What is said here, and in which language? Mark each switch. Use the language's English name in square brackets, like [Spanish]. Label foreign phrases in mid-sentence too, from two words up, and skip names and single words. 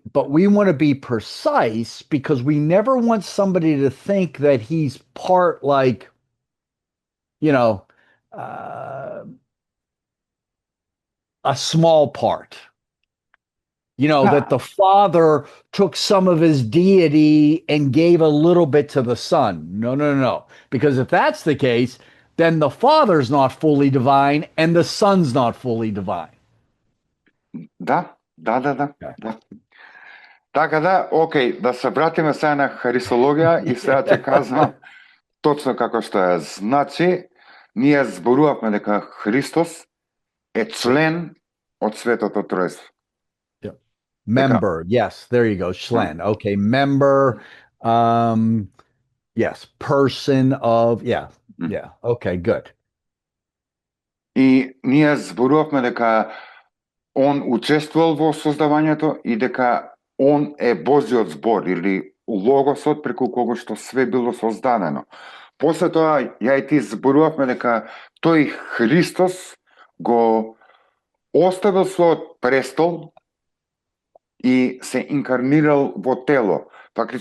[English] But we want to be precise because we never want somebody to think that he's part, like, a small part. That the Father took some of his deity and gave a little bit to the Son. No. Because if that's the case, then the Father's not fully divine and the Son's not fully divine. [Macedonian] Да. Така да, океј, да се вратиме сега на Христологија и сега ќе кажам точно како што е. Значи, ние зборувавме дека Христос е член од Светото Тројство. [English] Member, yes, there you go, член. Okay, member, yes, person of, yeah, okay, good. [Macedonian] И ние зборувавме дека Он учествувал во создавањето и дека Он е Божиот збор или логосот преку кого што све било создадено. После тоа, ја и ти зборувавме дека тој Христос го оставил својот престол и се инкарнирал во тело.